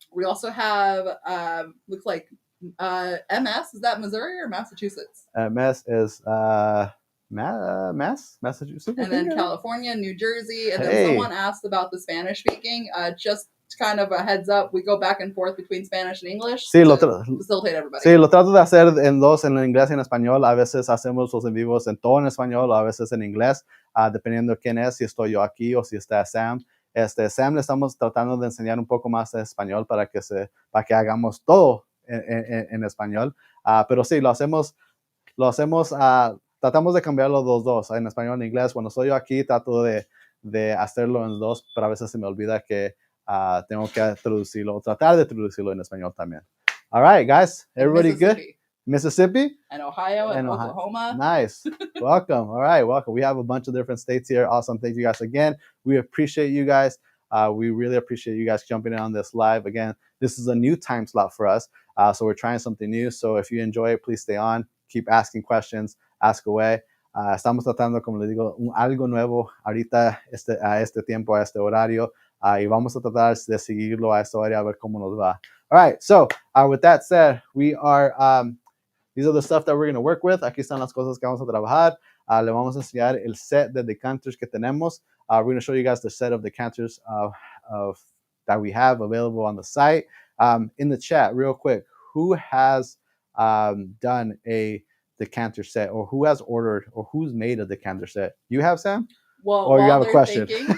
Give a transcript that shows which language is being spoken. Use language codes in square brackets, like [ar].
[en] We also have, looks like MS, is that Missouri or Massachusetts? MS is Massachusetts. And then California, New Jersey. And then someone asked about the Spanish speaking. Just kind of a heads up, we go back and forth between Spanish and English to facilitate everybody. [es] Sí, lo trato de hacer en dos, en inglés y en español. A veces hacemos los en vivos en todo en español, a veces en inglés, dependiendo de quién es, si estoy yo aquí o si está Sam. Sam le estamos tratando de enseñar un poco más de español para que hagamos todo en español, pero sí, lo hacemos, tratamos de cambiarlo los dos, en español y en inglés. Cuando estoy yo aquí, trato de hacerlo en dos, pero a veces se me olvida que tengo que tratar de traducirlo en español también. [en] All right, guys, everybody good? Mississippi? And Ohio and Oklahoma. Nice. Welcome. All right, welcome. We have a bunch of different states here. Awesome. Thank you guys again. We appreciate you guys. We really appreciate you guys jumping in on this live. Again, this is a new time slot for us. So we're trying something new. So if you enjoy it, please stay on. Keep asking questions. Ask away. [es] Estamos tratando, como le digo, algo nuevo ahorita a este tiempo, a este horario. Y vamos a tratar de seguirlo a esta hora a ver cómo nos va. [en] All right. So with that said, we are... these are the stuff that we're going to work with. [es] Aquí están las cosas que vamos a trabajar. Le vamos a enseñar el set de decanters que tenemos. [en] We're going to show you guys the set of decanters that we have available on the site. In the chat, real quick, who has done a decanter set, or who has ordered, or who's made a decanter set? You have, Sam? Well, or you have a question?